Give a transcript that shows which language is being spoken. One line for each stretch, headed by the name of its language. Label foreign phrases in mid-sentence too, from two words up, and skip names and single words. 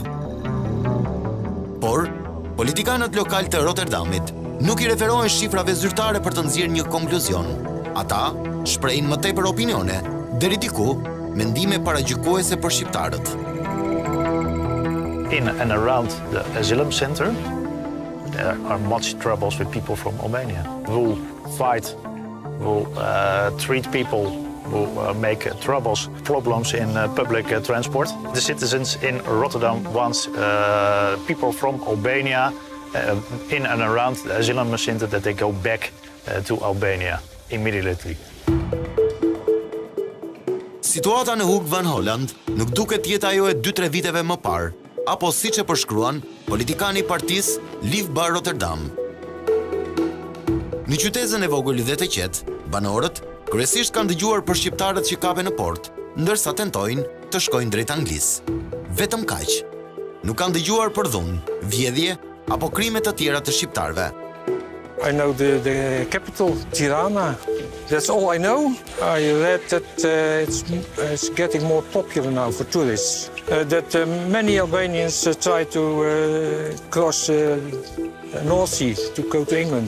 Albanian: Por, politikanët lokal të Rotterdamit nuk I referohen shifrave zyrtare për të nxjerrë një konkluzion. Ata shprehin më tepër opinione, deri diku mendime paragjykuese për shqiptarët.
English: In and around the asylum center, there are much troubles with people from Albania who fight, who treat people, who make problems in public transport. The citizens in Rotterdam want people from Albania in and around the asylum center that they go back to Albania immediately.
Albanian: Situata në Hoek van Holland nuk duket jetë ajo e 2-3 viteve më parë, apo siç e përshkruan politikani I partisë Live Bar Rotterdam. Në qytetin e vogël dhe të qetë, banorët kryesisht kanë dëgjuar për shqiptarët që kapen në port, ndërsa tentojnë të shkojnë drejt Anglisë. Vetëm kaq. Nuk kanë dëgjuar për dhunë, vjedhje apo krime të tjera të shqiptarëve.
English: I know the capital, Tirana. That's all I know. I read that it's getting more popular now for tourists. That many Albanians try to cross North Sea to go to England.